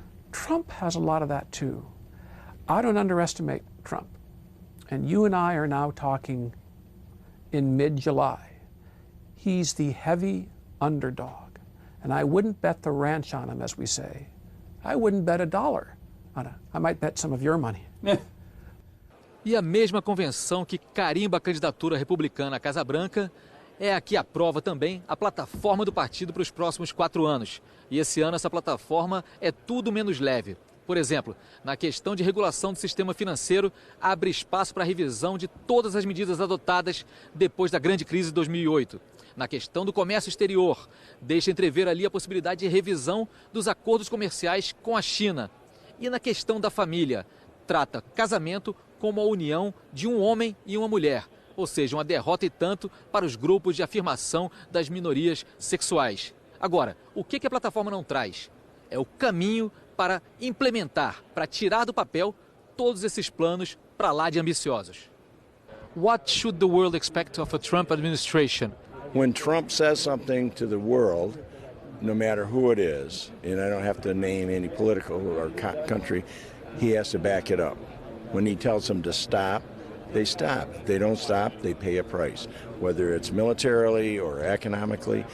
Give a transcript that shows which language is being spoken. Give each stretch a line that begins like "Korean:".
English: Trump has a lot of that too. I don't underestimate Trump. And you and I are now talking in mid-July. He's the heavy underdog. And I wouldn't bet the ranch on him, as we say. I wouldn't bet $1 on him. I might bet some of your money.
Portuguese: E a mesma convenção que carimba a candidatura republicana à Casa Branca é a que aprova também a plataforma do partido para os próximos 4 anos. E esse ano essa plataforma é tudo menos leve. Por exemplo, na questão de regulação do sistema financeiro, abre espaço para a revisão de todas as medidas adotadas depois da grande crise de 2008. Na questão do comércio exterior, deixa entrever ali a possibilidade de revisão dos acordos comerciais com a China. E na questão da família, trata casamento como a união de um homem e uma mulher, ou seja, uma derrota e tanto para os grupos de afirmação das minorias sexuais. Agora, o que a plataforma não traz? É o caminho para implementar, para tirar do papel todos esses planos para lá de ambiciosos.
English: What should the world expect of a Trump administration? When Trump says something to the world, no matter who it is, and I don't have to name any political or country, he has to back it up. When he tells them to stop, they stop. If they don't stop, they pay a price, whether it's militarily or economically.